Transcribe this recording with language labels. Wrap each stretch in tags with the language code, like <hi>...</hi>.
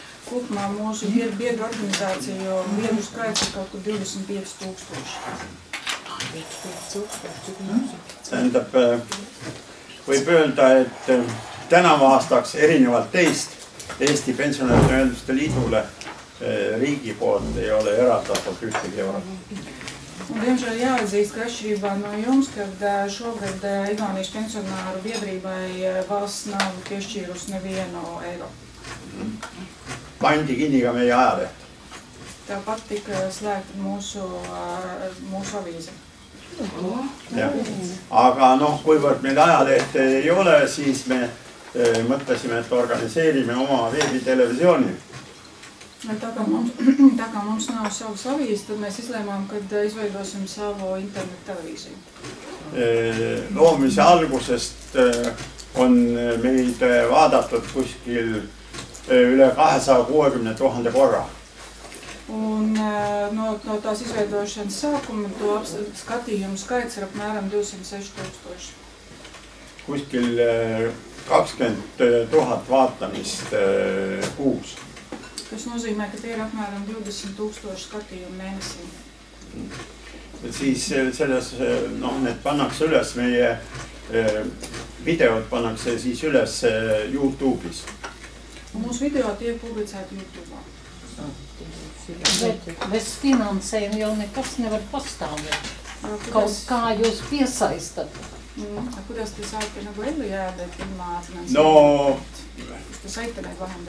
<lv>Kopumā mūsu biedru organizāciju biedru skaits ir kaut kur 25 000.</lv> <et>Tähendab, võib öelda, et tänavu aastaks erinevalt teist Eesti Pensionäride Ühenduste Liidule riigi poolt ei ole eraldatud ühtegi eurot.</et> <lv>Diemžēl jāatzīst, ka atšķirībā no jums, kad šogad Igaunijas pensionāru biedrībai valsts nav piešķīrusi nevienu eiro.</lv> <et>Pandi kinni ka meie ajaleht.</et> <lv>Tāpat tika slēgta mūsu avīze.</lv> <et>Ja. Aga kuivõrd meil ajalehte ei ole, siis me mõtlesime, et organiseerime oma veebitelevisiooni.</et> <lv>Tā kā mums nav savas avīzes, tad mēs izlēmām, kad izveidosim savu internetu televīziju.</lv> <et>Loomise algusest on meid vaadatud kuskil üle 260 000 korra.</et> <lv>Un no tās izveidošanas sākuma to skatījumu skaits ir apmēram 206 000.</lv> <et>Kuskil 20 000 vaatamist kuus.</et> <lv>Tas nozīmē, ka tie ir apmēram 20 000 skatījumu mēnesī.</lv> <et>Siis selles, need pannakse üles, meie videod pannakse siis üles YouTube'is.</et> <lv>Un mūsu video tiek publicēti YouTube'ā. Bet bez finansējuma jau nekas nevar pastāvēt. Kaut kā jūs piesaistat?</lv> <et>Kuidas te saate nagu ellu jääda, et ilma finantseerimisest? No, Kas te saite neid vahendeid?</et>